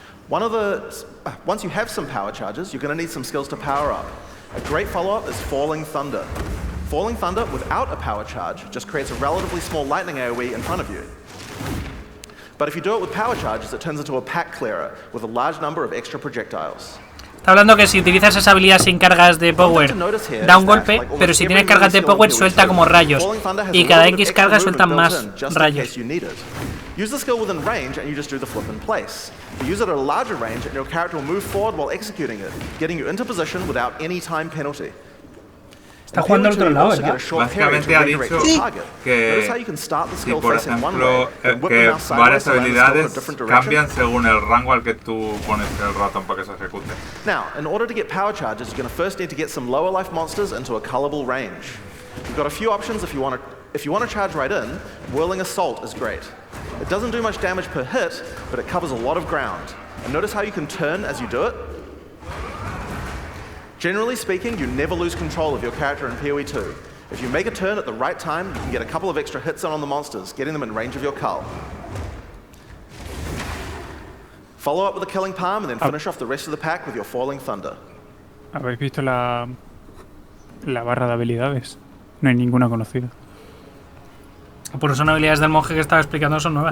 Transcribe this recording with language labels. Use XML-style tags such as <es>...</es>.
<en>Once you have some power charges, you're going to need some skills to power up. A great follow-up is Falling Thunder. Falling Thunder without a power charge just creates a relatively small lightning AoE in front of you. But if you do it with power charges, it turns into a pack clearer with a large number of extra projectiles.</en> <es>Está hablando que si utilizas esa habilidad sin cargas de power da un golpe, pero si tienes cargas de power suelta como rayos y cada X carga sueltan más rayos.</es> <en>Use the skill within range and you just do the flip in place. You use it at a larger range and your character will move forward while executing it, getting you into position without any time penalty.</en> <es>Está jugando al otro lado, ¿verdad? Básicamente ha dicho que si, por ejemplo, que varias habilidades cambian según el rango al que tú pones el ratón para que se ejecute.</es> <en>Now, in order to get power charges, you're going to first need to get some lower life monsters into a colorable range. You've got a few options if you want to charge right in. Whirling Assault is great. It doesn't do much damage per hit, but it covers a lot of ground. And notice how you can turn as you do it? Generally speaking, you never lose control of your character in PoE 2. If you make a turn at the right time, you can get a couple of extra hits on the monsters, getting them in range of your cull. Follow up with a Killing Palm and then finish off the rest of the pack with your Falling Thunder.</en> <es>¿Habéis visto la barra de habilidades? No hay ninguna conocida. Por son habilidades del monje que estaba explicando, son nuevas.</es>